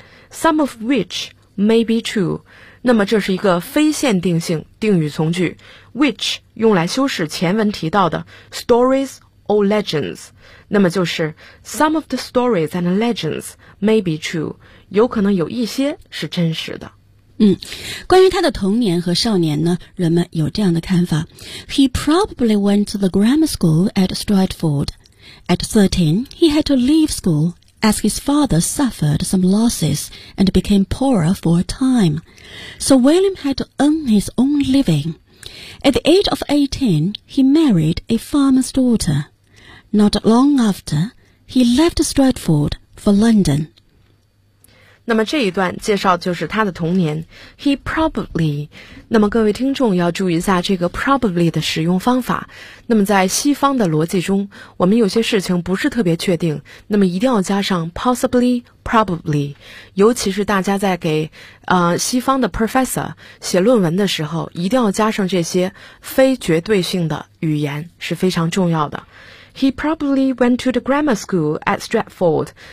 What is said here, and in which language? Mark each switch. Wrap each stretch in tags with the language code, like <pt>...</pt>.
<en>Some of which may be true.</en> <zh>那么这是一个非限定性定语从句， which 用来修饰前文提到的</zh> <en>stories or legends。</en> <zh>那么就是</zh> <en>some of the stories and legends may be true，</en> <zh>有可能有一些是真实的。关于他的童年和少年呢，人们有这样的看法。</zh> <en>He probably went to the grammar school at Stratford. At 13, he had to leave school as his father suffered some losses and became poorer for a time. So William had to earn his own living. At the age of 18, he married a farmer's daughter. Not long after, he left Stratford for London.</en> <zh>那么这一段介绍就是他的童年。</zh> <en>He probably.</en> <zh>那么各位听众要注意一下这个 probably 的使用方法。那么在西方的逻辑中，我们有些事情不是特别确定，那么一定要加上 possibly, probably. 尤其是大家在给西方的 professor 写论文的时候，一定要加上这些非绝对性的语言是非常重要的。</zh> <en>He probably went to the grammar school at Stratford.</en>